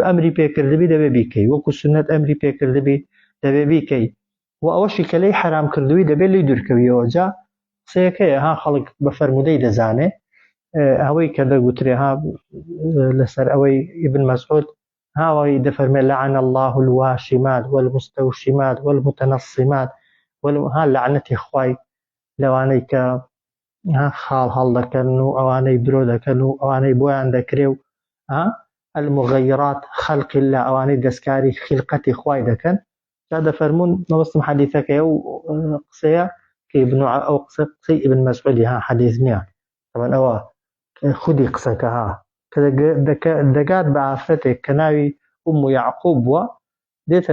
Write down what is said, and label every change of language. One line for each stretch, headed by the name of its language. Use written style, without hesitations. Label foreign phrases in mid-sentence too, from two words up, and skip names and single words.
Central Kurdish: ئەمری پێکردبی دەبێ بیکەی وەکو سنەت ئەمری پێکردبی دەبێ بیکەی و ئەوەشی کە لێی حرام کردووی دەبێ لێی دوورکەویەوە جا قسەیەکەیە ها خەڵک بە فەرمودەی دەزانێ ئەوەی کە دەگوترێ ها لەسەر ئەوەی ئیبن مەسعود هاوەی دەفەرمێ
Arabic: لعن الله الواشمات والمستوشمات والمتنصمات
Central Kurdish: ها لعنەتی خوای لەوانەی کە خاڵ هەڵدەکەن و ئەوانەی درۆ دەکەن و ئەوانەی بۆیان دەکرێ و
Arabic: المغيرات خلق الله
Central Kurdish: ئەوانەی دەستکاری خلقەتی خوای دەکەن جا دەفەرمون مەبەستم حەدیثەکەیە و قسەیە کە ئەو قسەی ئیبن مەسعودی ها حەدیث نییە طبعا ئەوە خودی قسەکە ها کە دەگات بە ئافرەتێک کە ناوی ئوم یعقوب بووە دێتە